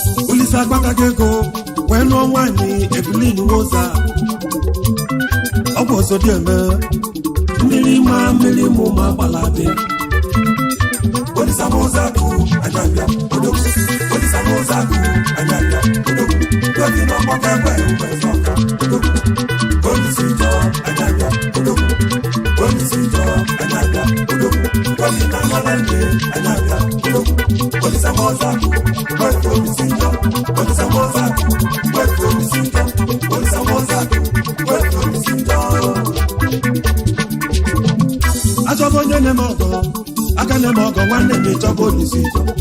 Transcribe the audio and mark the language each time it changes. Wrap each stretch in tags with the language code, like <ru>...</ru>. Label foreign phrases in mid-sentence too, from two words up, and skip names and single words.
<ig>Olise agbata gị ego, wee lụọ nwaanyị Evelyn Nwoza. Ọ bụ Ozodieme. Mmiri ma mmiri mụ ma gbala bịa. Olisa Moza Ku, Anyabia, Odogwu. Olisa Moza Ku, Anyabia, Odogwu.</ig> <yo>Lórí lọ́mọ kẹgbẹ́ ìwé sọ́ka,</yo> <ig>Odogwu. Olùsíjọ, Anyabia, Odogwu. Olùsíjọ, Anyabia, Odogwu.</ig> <yo>Lórí lọ́mọ lẹ́gbẹ̀ẹ́,</yo> <ig>Anyabia, Odogwu. Olisa Moza Ku, Olùsíjọ. Olisa Moza Ku, Olùsíjọ. Olisa Moza Ku, Achọba onye na-eme ọgọ, aka na-eme ọgọ, nwanne m ịchọba onye isi ike.</ig>